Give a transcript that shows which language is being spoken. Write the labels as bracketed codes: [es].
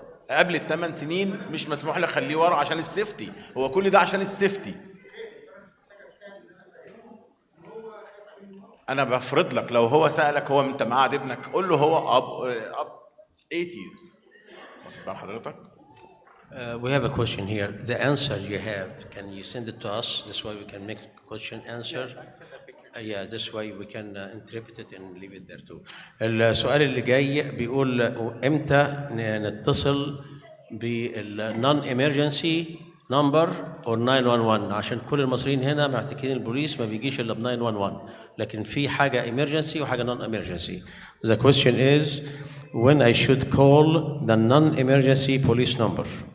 [ar] قبل ال8 سنين مش مسموح لك خليه ورا عشان السيفتي، هو كل ده عشان السيفتي. انا بفرض لك لو هو سالك هو انت مقعد ابنك، قول له هو اب [en] 8 years. [ar] واخد حضرتك؟ [en] We have a question here. The answer you have, can you send it to us? This way we can make question answer. Yeah, this way we can interpret it and leave it there too. [ar] السؤال اللي جاي بيقول امتى نتصل بالنون [en] emergency number or 911 [ar] عشان كل المصريين هنا معتقدين البوليس ما بيجيش الا ب 911 لكن في حاجه emergency وحاجه non emergency. [en] The question is when I should call the non emergency police number.